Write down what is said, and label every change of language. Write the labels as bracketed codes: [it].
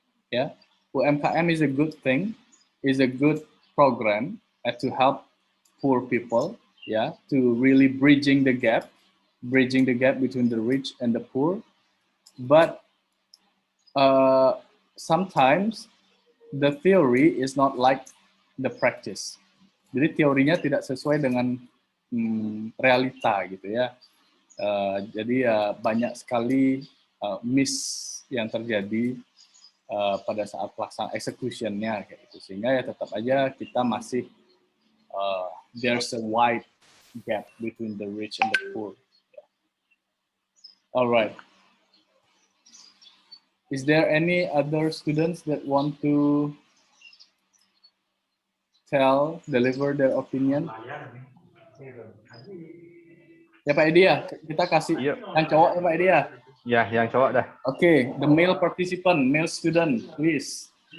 [en] Yeah, UMKM is a good thing, is a good program to help poor people. Yeah, to really bridging the gap between the rich and the poor. But sometimes the theory is not like the practice. [id] Jadi teorinya tidak sesuai dengan realita gitu ya. Jadi banyak sekali miss yang terjadi pada saat pelaksanaan execution-nya kayak gitu. Sehingga ya tetap aja kita masih [en] there's a wide gap between the rich and the poor. All right. Is there any other students that want to deliver their opinion? [id] Ya Pak Edi ya, kita kasih yang cowok ya Pak Edi ya. Ya, yang cowok dah. [en] Okay, the male participant, male student, please.